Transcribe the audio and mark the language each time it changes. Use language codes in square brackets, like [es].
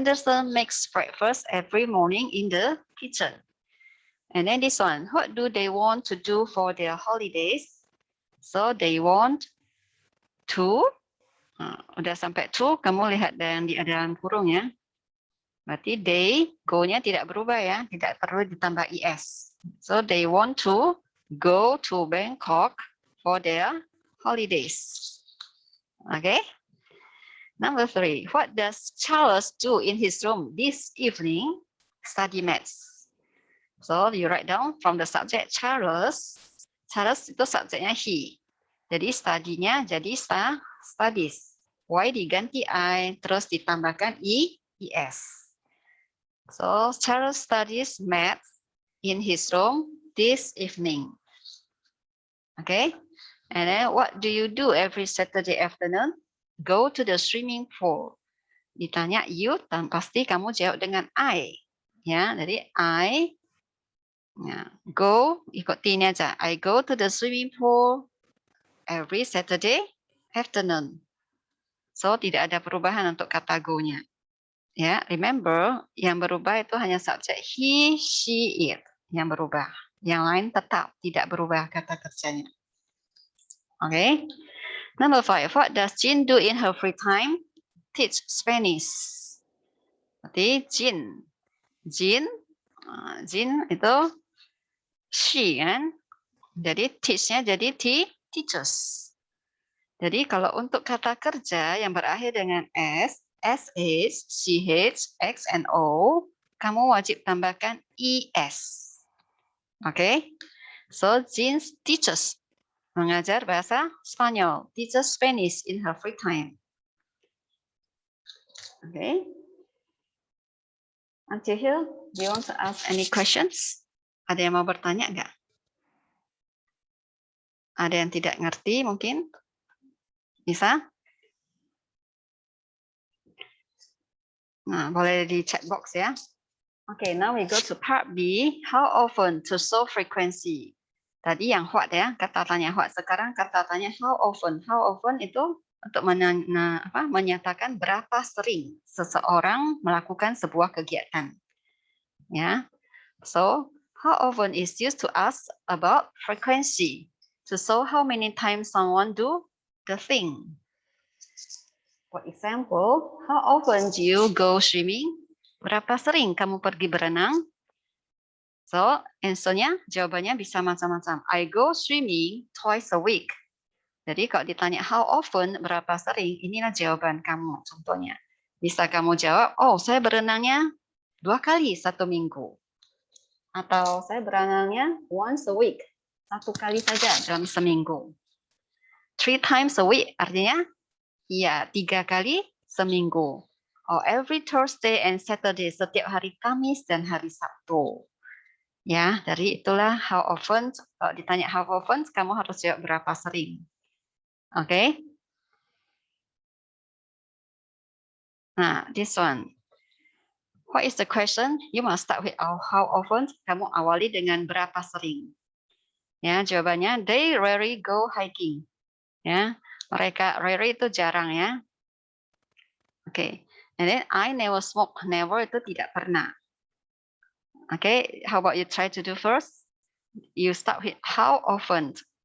[en] Anderson makes breakfast every morning in the kitchen. And then this one, what do they want to do for their holidays? So they want to, [id] udah sampai to, kamu lihat yang di dalam kurung ya. Berarti they, go-nya tidak berubah ya, tidak perlu ditambah es. [en] So they want to go to Bangkok for their holidays. Okay. Number 3, what does Charles do in his room this evening? Study maths. So you write down from the subject Charles. [id] Charles itu subjeknya he. Jadi study-nya jadi studies. Y diganti I, terus ditambahkan es. [en] So Charles studies math in his room this evening. Okay. And then what do you do every Saturday afternoon? Go to the swimming pool. [id] Ditanya you, dan pasti kamu jawab dengan I. Ya, jadi I Ya, go ikut T ini aja. [en] I go to the swimming pool every Saturday afternoon. [id] So tidak ada perubahan untuk kata go-nya. Ya, remember yang berubah itu hanya subjek he, she, it yang berubah. Yang lain tetap tidak berubah kata kerjanya. [en] Okay. Number 5. What does Jin do in her free time? Teach Spanish. [id] Berarti Jin. Jin itu she kan. Jadi teach-nya jadi teachers. Jadi kalau untuk kata kerja yang berakhir dengan S, SH, CH, X, and O, kamu wajib tambahkan ES. Oke? [en] So, Jin teaches. [id] Mengajar bahasa Spanyol. [en] Teaches Spanish in her free time. Okay. Until here, do you want to ask any questions? [id] Ada yang mau bertanya nggak? Ada yang tidak ngerti mungkin? Bisa? Nah, boleh di chat box ya. [en] Okay, now we go to part B. How often to show frequency? [id] Tadi yang what ya, kata tanya what. Sekarang kata tanya how often. How often itu untuk menyatakan berapa sering seseorang melakukan sebuah kegiatan. [en] Ya, so how often is used to ask about frequency, to show how many times someone do the thing. For example, how often do you go swimming? [id] Berapa sering kamu pergi berenang? [en] So, answer-nya, [id] jawabannya bisa macam-macam. [en] I go swimming twice a week. [id] Jadi kalau ditanya how often, berapa sering, inilah jawaban kamu contohnya. Bisa kamu jawab, oh saya berenangnya 2 kali 1 minggu. Atau saya berenangnya [en] once a week, [id] 1 kali saja dalam seminggu. [en] 3 times a week, [id] artinya ya 3 kali seminggu. [en] Or every Thursday and Saturday, [id] setiap hari Kamis dan hari Sabtu. Ya, dari itulah how often, kalau ditanya how often, kamu harus jawab berapa sering. Oke. [en] Nah, this one. What is the question? You must start with how often. [id] Kamu awali dengan berapa sering. Ya, jawabannya [en] they rarely go hiking. [id] Ya, mereka rarely itu jarang ya. Oke. [en] And then I never smoke. [id] Never itu tidak pernah. [en] Okay, how about you try to do first? You start with how often.